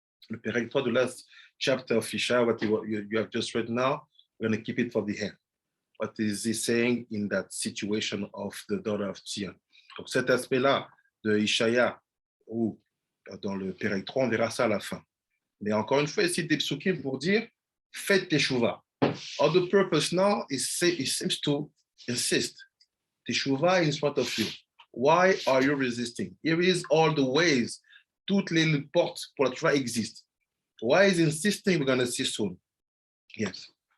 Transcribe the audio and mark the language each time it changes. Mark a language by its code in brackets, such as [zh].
[en] Le Pérec 3, the last chapter of Ishaïa, what you have just read now, we're going to keep it for the end. What is he saying in that situation of the daughter of Zion? [fr] Donc cet aspect-là de Ishaïa, ou dans le Pérec 3, on verra ça à la fin. Mais encore une fois, il cite des psukim pour dire faites teshuva. [en] All the purpose now is it seems to insist teshuva is in front of you. Why are you resisting? Here is all the ways, [fr] toutes les portes pour la teshuva existent. [en] Why is insisting? We're going to see soon. Yes.